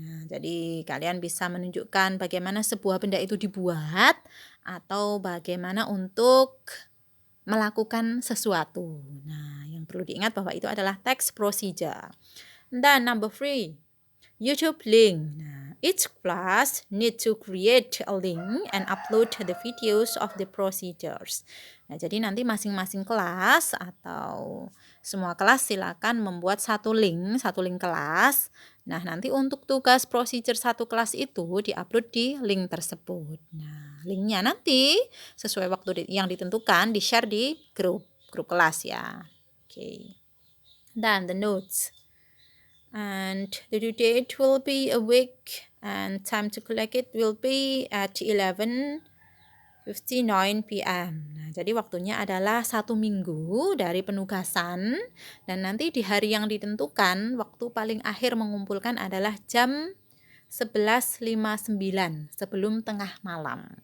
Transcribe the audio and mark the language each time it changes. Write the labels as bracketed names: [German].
[Indonesian] Nah, jadi kalian bisa menunjukkan bagaimana sebuah benda itu dibuat atau bagaimana untuk melakukan sesuatu. Nah, yang perlu diingat bahwa itu adalah text procedure. Dan [English] number 3, YouTube link. Nah, each class need to create a link and upload the videos of the procedures. [Indonesian] Nah, jadi nanti masing-masing kelas atau semua kelas silakan membuat satu link kelas. Nah, nanti untuk tugas procedure satu kelas itu diupload di link tersebut. Nah, linknya nanti sesuai waktu yang ditentukan di-share di grup kelas ya. Oke. Dan [English] the notes. And the due date will be a week and time to collect it will be at 11:59 p.m. [Indonesian] Nah, jadi waktunya adalah 1 minggu dari penugasan dan nanti di hari yang ditentukan waktu paling akhir mengumpulkan adalah jam 11:59 sebelum tengah malam.